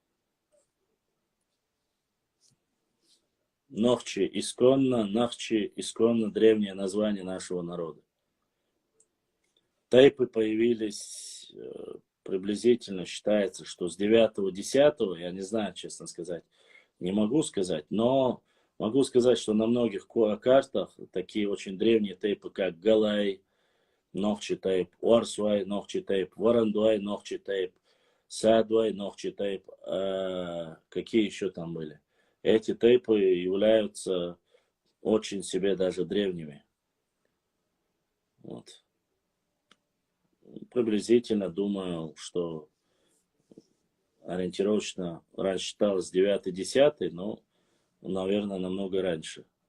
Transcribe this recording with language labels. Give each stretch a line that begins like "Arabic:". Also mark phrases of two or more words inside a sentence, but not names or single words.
Russian: Ногчи исконно древнее название нашего народа. Тейпы появились приблизительно, считается, что с 9-10, я не знаю, честно сказать, не могу сказать, но могу сказать, что на многих картах такие очень древние тейпы, как Галай, Ногчи тейп, Уарсуай, Ногчи тейп, Варандуай, Ногчи тейп, Садуай, Ногчи тейп, какие еще там были? эти тейпы являются очень себе даже древними. Вот. Приблизительно думаю, что ориентировочно раньше считалось 9-10, но, наверное, намного раньше.